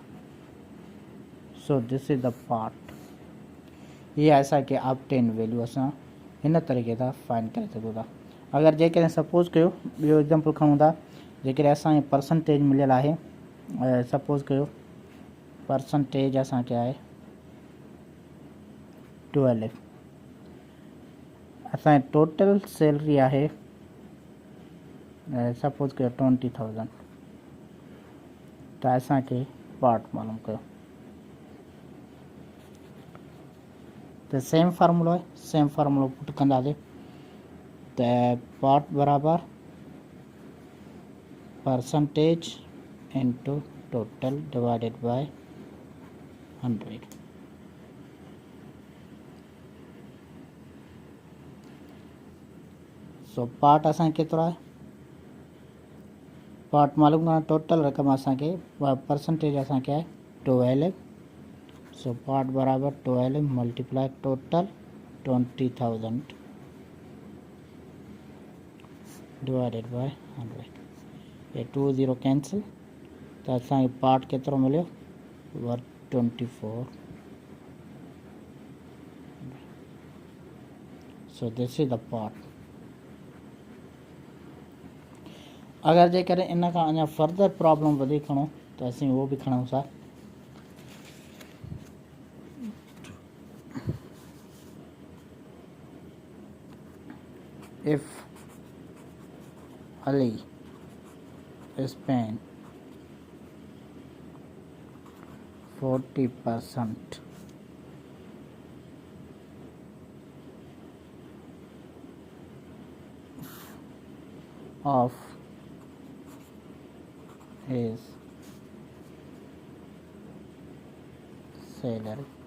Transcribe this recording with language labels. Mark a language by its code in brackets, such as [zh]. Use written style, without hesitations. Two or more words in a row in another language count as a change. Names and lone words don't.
[en] So this is the part. [sd] ये असांखे [en] obtain value [sd] असां हिन तरीक़े सां फाइंड करे सघूं था. अगरि जेकॾहिं सपोज़ कयो ॿियो एग्ज़ाम्पल खणूं था जेकॾहिं असांखे परसेंटेज मिलियल आहे सपोज़ कयो परसेंटेज असांखे आहे 12. असांजी टोटल सैलरी आहे सपोज़ कयो 20,000 त असांखे पार्ट मालूम कयो. त सेम फार्मूलो आहे सेम फार्मूलो पुट कंदासीं त पार्ट बराबर [en] percentage into total divided by 100. [sd] सो पार्ट असांखे केतिरो आहे पार्ट मालूम करणु टोटल रक़म असांखे परसेंटेज असांखे आहे 12. [en] So part बराबर 12 multiply total 20,000 divided by 100. [sd] ये 20 कैंसिल त असांखे पार्ट केतिरो मिलियो 24. [en] So this is the part. [sd] अगरि जेकॾहिं इन खां अञा [en] further problem [sd] वधीक खणो त असीं उहो बि खणूं था. [en] If Ali spend 40% of his salary